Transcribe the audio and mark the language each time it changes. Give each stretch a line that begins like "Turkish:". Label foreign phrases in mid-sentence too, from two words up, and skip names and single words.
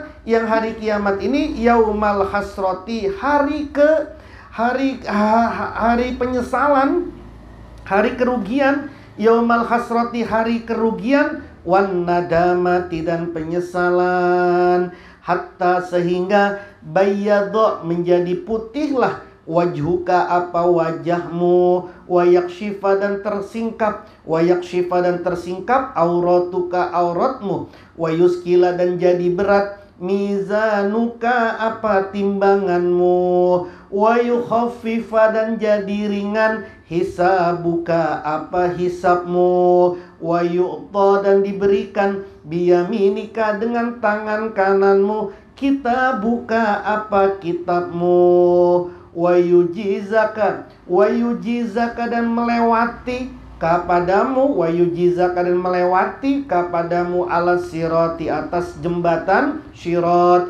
Indonesian: Yang hari kiamat ini
Arabic: yaumal hasroti,
Indonesian: hari penyesalan, hari kerugian.
Arabic: Yaumal hasrati,
Indonesian: hari kerugian.
Arabic: Wan nadamati,
Indonesian: dan penyesalan.
Arabic: Hatta,
Indonesian: sehingga bayyadha, menjadi putihlah wajhuka, apa wajahmu. Wayakshifa, dan tersingkap. Wayakshifa, dan tersingkap auratuka, auratmu. Wayuskila, dan jadi berat mizanuka, apa timbanganmu. Wayukhaffifa, dan jadi ringan hisabuka, apa hisabmu.
Arabic: Wayu'ta,
Indonesian: dan diberikan biyaminika, dengan tangan kananmu. Kita buka, apa kitabmu. Wayujizaka, dan melewati kepadamu. Wayujizaka, dan melewati kepadamu
Arabic: alas sirati,
Indonesian: atas jembatan sirat.